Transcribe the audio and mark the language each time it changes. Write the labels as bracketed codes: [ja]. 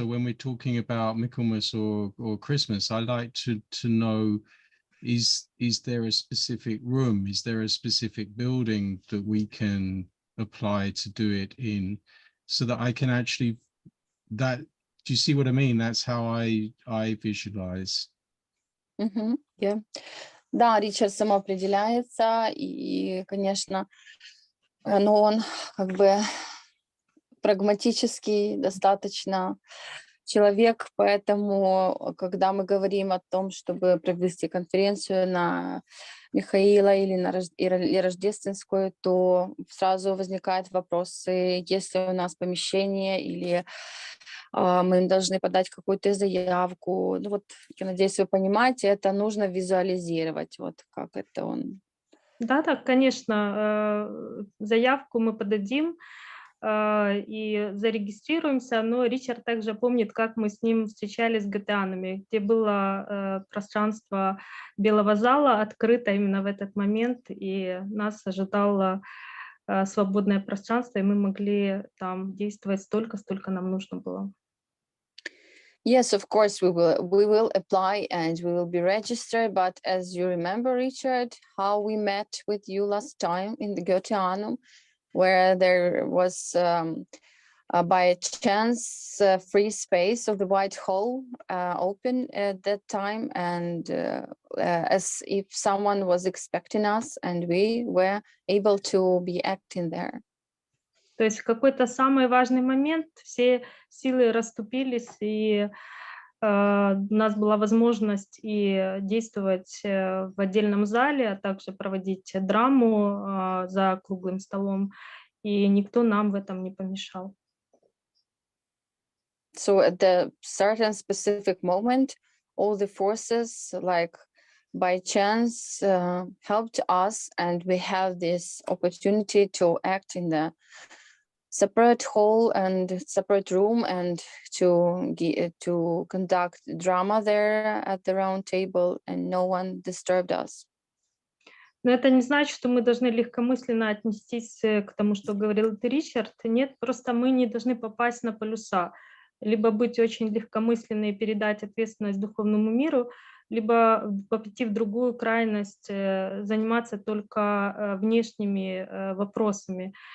[en] So when we're talking about Michaelmas or Christmas, I like to know, is there a specific room? Is there a specific building that we can apply to do it in, so that I can actually do you see what I mean? That's how I visualize. Yeah. [ru] Да, Ричард самоопределяется, и, конечно, но он как бы прагматический достаточно человек, поэтому, когда мы говорим о том, чтобы провести конференцию на Михаила или Рождественскую, то сразу возникают вопросы, есть ли у нас помещение, или мы должны подать какую-то заявку. Ну вот, я надеюсь, вы понимаете, это нужно визуализировать, вот как это он. Да, конечно, заявку мы подадим и зарегистрируемся, но Ричард также помнит, как мы с ним встречались с ГТАнами, где было пространство Белого зала открыто именно в этот момент, и нас ожидало свободное пространство, и мы могли там действовать столько, сколько нам нужно было. [en] Yes, of course we will apply and we will be registered. But as you remember, Richard, how we met with you last time in the GTAnum, where there was by chance free space of the White Hall open at that time, and as if someone was expecting us, and we were able to be acting there. [ru] То есть в какой-то самый важный момент все силы расступились, и у нас была возможность и действовать в отдельном зале, а также проводить драму за круглым столом, и никто нам в этом не помешал. [en] So at the certain specific moment, all the forces, like by chance, helped us, and we have this opportunity to act in the separate hall and separate room, and to conduct drama there at the round table, and no one disturbed us. [ru] Но это не значит, что мы должны легкомысленно отнестись к тому, что говорил Ричард. Нет, просто мы не должны попасть на полюса. Либо быть очень легкомысленной и передать ответственность духовному миру, либо пойти в другую крайность, заниматься только внешними вопросами.